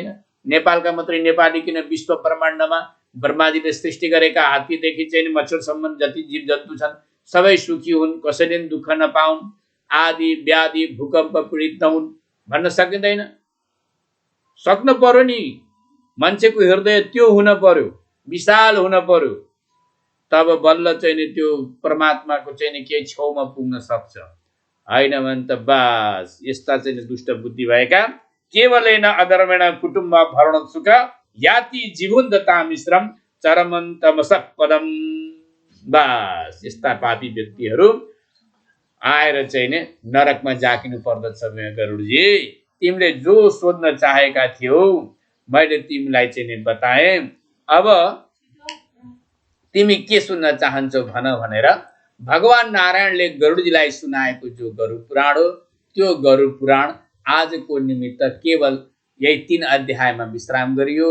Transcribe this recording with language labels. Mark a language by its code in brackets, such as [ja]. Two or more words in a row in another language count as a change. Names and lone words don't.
[ne] नेपालका मात्रै नेपाली किन विश्व ब्रह्माण्डमा ब्रह्माजीले सृष्टि गरेका हात्तीदेखि चाहिँ मच्छरसम्म जति जीव जन्तु छन् सबै सुखी हुन्, कसैले दुःख नपाउन्, आदि व्याधि भूकम्प पीडित नहुन् भन्न सकिँदैन। सक्न पर्यो नि, मान्छेको हृदय त्यो हुन पर्यो, विशाल हुन पर्यो, तब बल्ल चाहिँ त्यो परमात्माको चाहिँ केही छेउमा पुग्न सक्छ। होइन भने त बास यस्ता चाहिँ दुष्ट बुद्धि भएका [sa] केवलेन अधर्मेण कुटुम्ब भरण सुख याति जीवन्दता मिश्रम चरमन्तमसः पदम। [ne] बास यस्ता पापी व्यक्तिहरू आएर चाहिँ नरकमा जाकिनु पर्दछ। गरुडजी तिमीले जो सोध्न चाहेका थियौ मैले तिमीलाई चाहिँ बताएँ, अब तिमी के सुन्न चाहन्छौ भन भनेर भगवान नारायणले गरुडजीलाई सुनाएको जो गरुड पुराण हो त्यो गरुड पुराण आजको निमित्त केवल यही 3 अध्यायमा विश्राम गरियो।